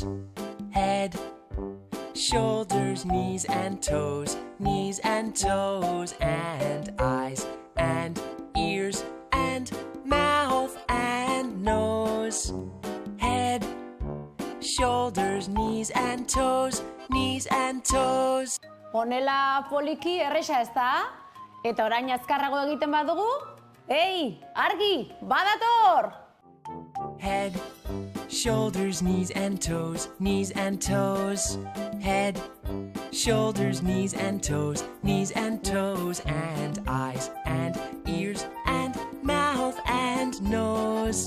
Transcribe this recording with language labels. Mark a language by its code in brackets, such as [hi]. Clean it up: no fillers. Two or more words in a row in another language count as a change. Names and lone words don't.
[en] Head, shoulders, knees and toes, knees and toes, and eyes and ears and mouth and nose. Head, shoulders, knees and toes, knees and toes. [eu] Honela poliki erresa ez da? Eta orain azkarrago egiten badugu? Ei, argi, badator! [en] Head, shoulders, knees and toes, knees and toes. Head, shoulders, knees and toes, knees and toes, and eyes and ears and mouth and nose.